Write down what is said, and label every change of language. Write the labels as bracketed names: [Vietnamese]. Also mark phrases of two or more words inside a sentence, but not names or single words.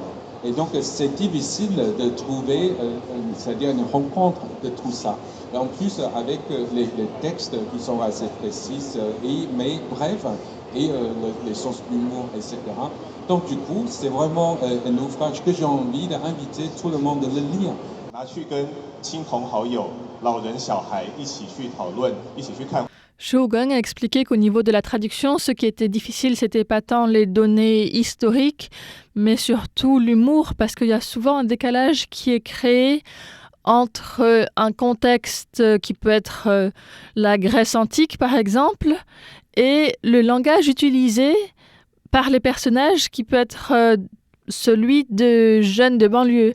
[French] Et donc, c'est difficile de trouver, c'est-à-dire une rencontre de tout ça. Et en plus, avec les textes qui sont assez précis, mais bref, et les sens d'humour, etc. Donc, du coup, c'est vraiment un ouvrage que j'ai envie d'inviter tout le monde à le lire. [Chinese] 拿去跟亲朋好友、老人、小孩一起去讨论，一起去看。 [French] Shi Wugong a expliqué qu'au niveau de la traduction, ce qui était difficile, c'était pas tant les données historiques, mais surtout l'humour, parce qu'il y a souvent un décalage qui est créé entre un contexte qui peut être la Grèce antique, par exemple, et le langage utilisé par les personnages qui peut être celui de jeunes de banlieue.